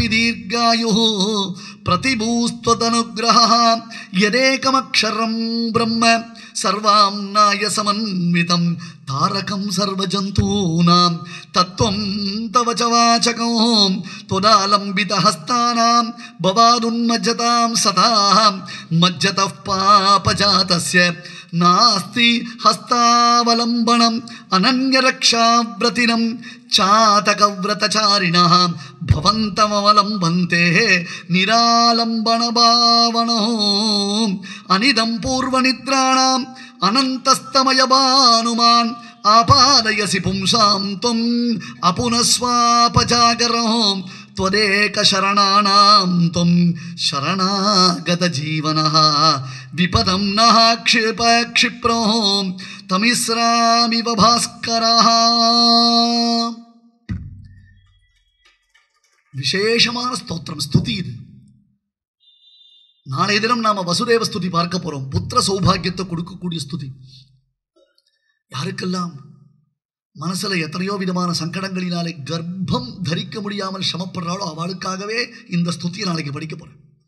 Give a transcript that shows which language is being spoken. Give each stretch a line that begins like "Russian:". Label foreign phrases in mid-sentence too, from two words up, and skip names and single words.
Sanskrit: दीर्घायुः प्रतिभूस्त्वदनुग्रहः यदेकमक्षरं ब्रह्म सर्वाम्नाय समन्वितं तारकं सर्वजन्तूनां तत्त्वं तव च वाचकं त्वदालम्बितहस्तानां भवादुन्मज्जतां सदा मज्जतः पापजातस्य नास्ति हस्तावलम्बनम् अनन्यरक्षाव्रतिनं चातकव्रतचारिणाम् भवन्तमवलम्बन्ते निरालम्बनभावनो अनिदं पूर्वनिद्राणाम् अनस्तमयभानुमान् आपादयसि पुंसां त्वम् अपुनःस्वापजागरम् त्वदेक शरणानां त्वं शरणागत जीवनः विपदं नः क्षिप क्षिप्रो तमिस्रामिव भास्करः.
Tamil: விசேஷமான ஸ்தோத்திரம், ஸ்துதி இது. நாளைய தினம் நாம வசுதேவ ஸ்துதி பார்க்க போறோம். புத்திர சௌபாகியத்தை கொடுக்கக்கூடிய ஸ்துதி. யாருக்கெல்லாம் மனசுல எத்தனையோ விதமான சங்கடங்களினாலே கர்ப்பம் தரிக்க முடியாமல் சிரமப்படுறாளோ அவளுக்காகவே இந்த ஸ்துதியை நாளைக்கு படிக்க போறேன்.